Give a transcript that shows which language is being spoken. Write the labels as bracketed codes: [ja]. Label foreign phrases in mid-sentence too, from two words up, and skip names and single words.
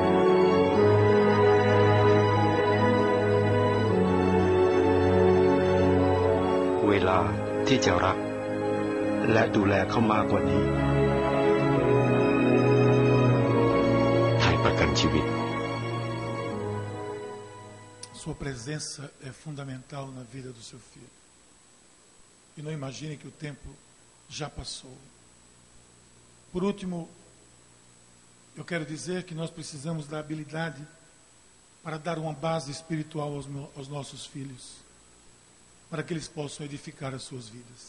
[th] เวลาที่จะรักและดูแลเขามากกว่านี้ไทยประกันชีวิต [pt] Sua presença é fundamental na vida do seu filho. E não imagine que o tempo já passou. Por último, eu quero dizer que nós precisamos da habilidade para dar uma base espiritual aos nossos filhos, para que eles possam edificar as suas vidas.